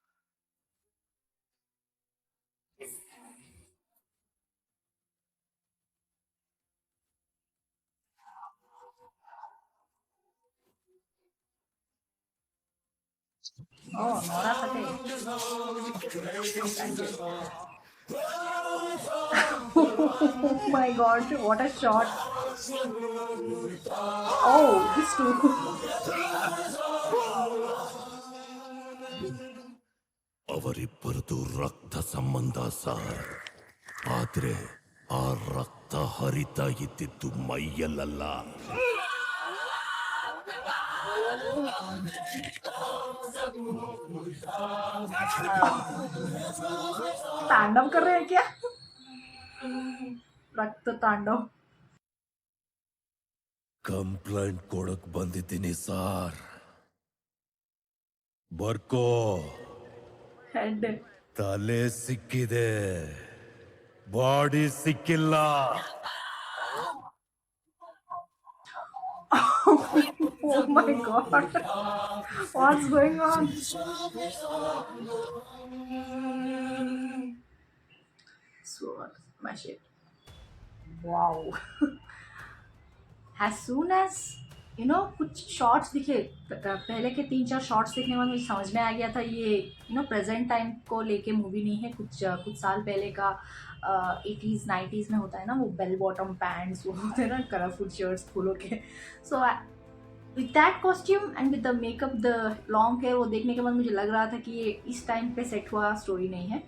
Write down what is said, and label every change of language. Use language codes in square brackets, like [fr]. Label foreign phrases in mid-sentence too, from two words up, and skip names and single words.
[en] Oh, Nora Fateh. Oh my god, what a shot. Oh, this too. [kn] ಅವರಿಬ್ಬರದು ರಕ್ತ ಸಂಬಂಧ ಸರ್, ಆದ್ರೆ ಆ ರಕ್ತ ಹರಿತಾ ಇದ್ದಿದ್ದು ಮೈಯಲ್ಲ. [hi] तांडव कर रहे हैं क्या? रक्त तांडव. [kn] ಕಂಪ್ಲೇಂಟ್ ಕೊಡಕ್ ಬಂದಿದ್ದೀನಿ ಸಾರ್. ಬರ್ಕೋ. [en] हेड. [kn] ತಲೆ ಸಿಕ್ಕಿದೆ, ಬಾಡಿ ಸಿಕ್ಕಿಲ್ಲ. [en] Oh my god, what's going on? So my shit. Wow. As soon as [hi] कुछ शॉर्ट्स दिखे, पहले के 3-4 शॉर्ट्स देखने के बाद मुझे समझ में आ गया था ये [en] present time [hi] को लेके मूवी नहीं है। कुछ साल पहले का 80s 90s में होता है ना, वो [en] bell bottom pants [hi] वो होते हैं ना, [en] colorful shirts [hi] फूलों के। [en] so with that costume and with the makeup, the long hair, [hi] वो देखने के बाद मुझे लग रहा था कि ये इस टाइम पे सेट हुआ स्टोरी नहीं है।